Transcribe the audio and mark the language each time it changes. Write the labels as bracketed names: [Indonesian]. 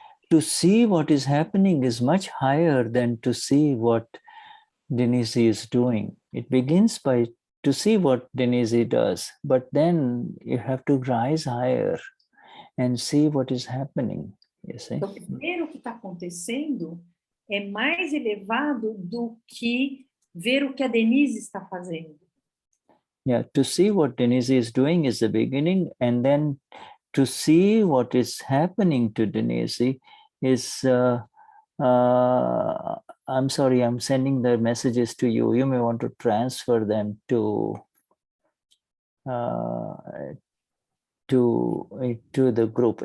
[English] To see what is happening is much higher than to see what Denize is doing. It begins by to see what Denize does, but then you have to rise higher and see what is happening. You see? [Portuguese] Então, ver o que está acontecendo é mais elevado do que ver o que a Denize está fazendo. [English] Yeah, to see what Denize is doing is the beginning, and then to see what is happening to Denize is, I'm sorry, I'm sending the messages to you. You may want to transfer them to the group.